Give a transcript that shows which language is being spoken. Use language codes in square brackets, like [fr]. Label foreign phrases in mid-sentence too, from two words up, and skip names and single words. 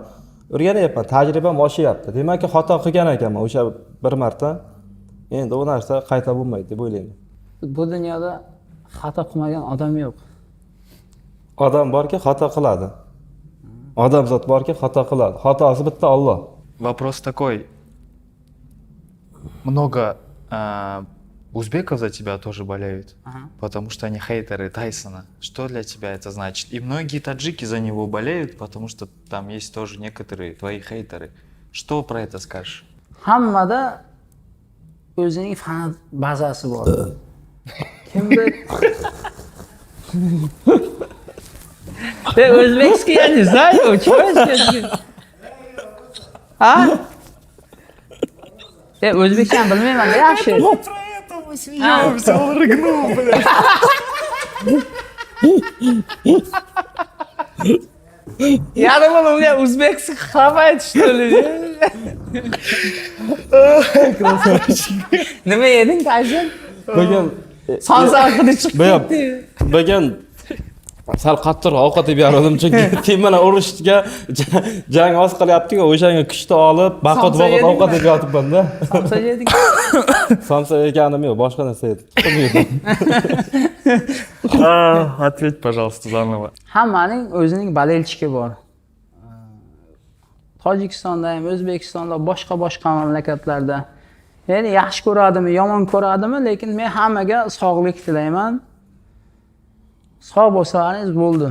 [uz] O'rganyapman, tajribam oshyapti. Demakki, xato qilgan ekanman o'sha bir marta. Endi u narsa qayta bo'lmaydi deb o'ylayman. Bu dunyoda xato qilmagan odam yo'q. Odam borki, xato qiladi. Odamzod borki, xato qiladi. Xatosi bitta Alloh. [ru] Вопрос такой. Много узбеков за тебя тоже болеют, Ага. потому что они хейтеры Тайсона. Что для тебя это значит? И многие таджики за него болеют, потому что там есть тоже некоторые твои хейтеры. Что про это скажешь? [uz] Hammada o'zining fan bazasi bor. Kimdir O'zbekskiy, [ru] я не знаю, чего сказать. А? [uz] O'zbekcha bilmayman, yaxshi. [ru] Про это мы смеемся, он рыгнул, блядь. Я думал, у меня узбекский хавает, что ли? [uz] Nima yeding, Tayson? Bugun Sonsa haqida chiqib Bugun ketdi. bugun sal qattiqroq ovqat yeb berdim chunki sen bilan urushga jang oz qilyapti-ku, o'shanga kuchni olib, baqot Somsa yedingmi? ovqat yeb yotibman-da. Sonsa yeding. Somsa yeganim yo'q, boshqa narsa yedim. [ru] Ответь, пожалуйста, заново. [uz] Hammaning o'zining bolelchiki bor. Tojikistonda ham, O'zbekistonda, boshqa mamlakatlarda. Meni yaxshi ko'radimi, yomon ko'radimi, lekin men hammaga sog'lik tilayman. Sog' bo'lsangiz bo'ldi.